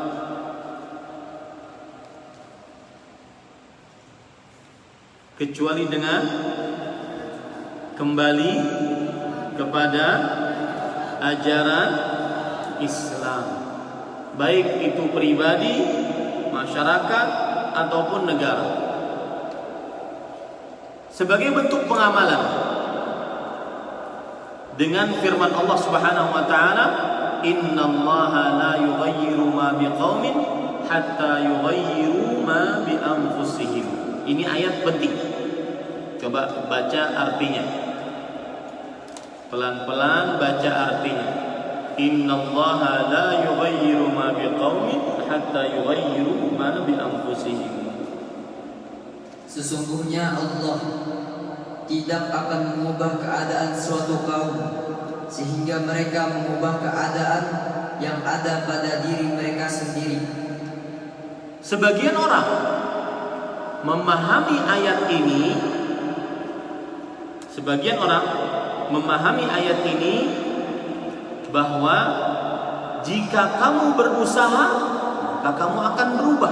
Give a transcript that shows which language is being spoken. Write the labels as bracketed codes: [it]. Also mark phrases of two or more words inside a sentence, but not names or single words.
[id] Kecuali dengan kembali kepada ajaran Islam, baik itu pribadi, masyarakat ataupun negara. Sebagai bentuk pengamalan dengan firman Allah [ar] سبحانه وتعالى إن الله لا يغير ما بقوم حتى يغيروا ما بأنفسهم." [id] Ini ayat penting. Coba baca artinya. Pelan-pelan baca artinya. [ar] إن الله لا يغير ما بقوم حتى يغيروا ما بأنفسهم. [id] Sesungguhnya Allah tidak akan mengubah keadaan suatu kaum sehingga mereka mengubah keadaan yang ada pada diri mereka sendiri. Sebagian orang memahami ayat ini, bahwa jika kamu berusaha maka kamu akan berubah.